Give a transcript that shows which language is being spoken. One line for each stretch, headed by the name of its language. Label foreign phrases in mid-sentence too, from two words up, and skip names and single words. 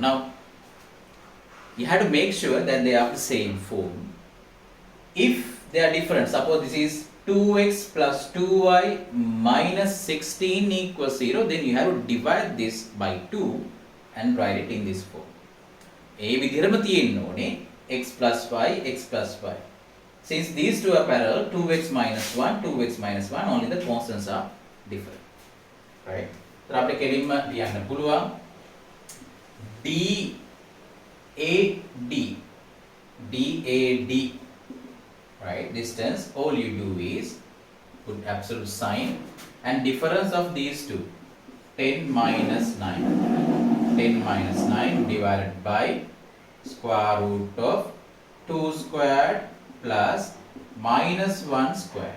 English: Now you have to make sure that they are the same form. If they are different, suppose this is 2x plus 2y minus 16 equals 0, then you have to divide this by 2 and write it in this form. A
Sinhala: විදිහටම තියෙන්න ඕනේ
English: x plus y, x plus y. Since these two are parallel, 2x minus 1, 2x minus 1, only the constants are different. Right? So
Sinhala: අපිට කෙලින්ම ලියන්න පුළුවන් DAD, right?
English: Distance, all you do is put absolute sign and difference of these two, 10 minus 9 divided by square root of 2 squared plus minus 1 squared.